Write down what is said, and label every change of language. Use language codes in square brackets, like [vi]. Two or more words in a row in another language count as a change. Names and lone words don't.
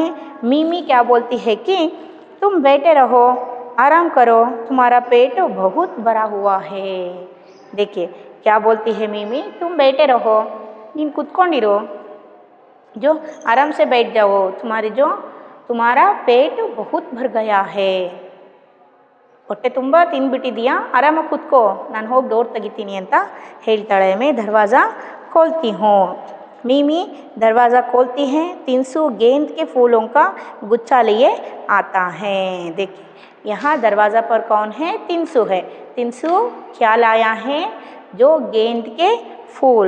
[hi] मीमी क्या बोलती है कि तुम बैठे रहो, आराम करो, तुम्हारा पेट बहुत भरा हुआ है। देखिए क्या बोलती है मीमी, तुम बैठे रहो, [kn] ನೀನ್ ಕೂತ್ಕೊಂಡಿರು, [hi] जो आराम से बैठ जाओ, तुम्हारा पेट बहुत भर गया है। [kn] ಹೊಟ್ಟೆ ತುಂಬ ತಿಂದ್ಬಿಟ್ಟಿದೀಯಾ, ಆರಾಮಾಗಿ ಕೂತ್ಕೋ, ನಾನು ಹೋಗಿ ಡೋರ್ ತೆಗಿತೀನಿ ಅಂತ ಹೇಳ್ತಾಳೆ। [hi] मैं दरवाज़ा खोलती हूँ। मीमी दरवाज़ा खोलती है। तिनसु गेंद के फूलों का गुच्छा लिए आता है। देखिए यहाँ दरवाज़ा पर कौन है, तिनसु है। तिनसु क्या लाया है, जो गेंद के फूल।